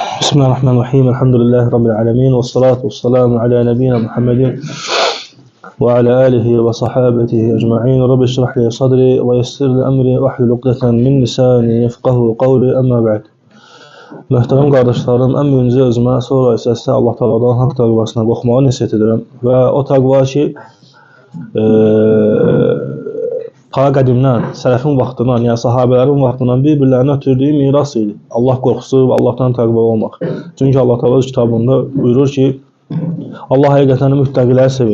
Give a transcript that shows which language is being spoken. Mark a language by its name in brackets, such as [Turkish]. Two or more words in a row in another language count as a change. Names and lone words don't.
[Arabic] بسم الله الرحمن الرحيم الحمد لله رب العالمين والصلاة والسلام على نبينا محمد وعلى آله وصحابته أجمعين. رب اشرح لي صدري ويسر لي أمري واحلل عقدة من لساني يفقهوا قولي أما بعد. [Azerbaijani] Möhtərəm qardaşlarım, ən birinci özümə, sonra isə sizə Allah Taala'dan haqq təqvasına qorxmağı nəsihət edirəm. Və o təqva ki, ta qədimdən, sələfin vaxtından, yəni sahabələrin vaxtından bir-birlərinə ötürdüyü miras idi. Allah qorxusu və Allahdan təqva olmaq. Çünki Allah Taala kitabında buyurur ki, Allah həqiqətən müttəqiləri sevir.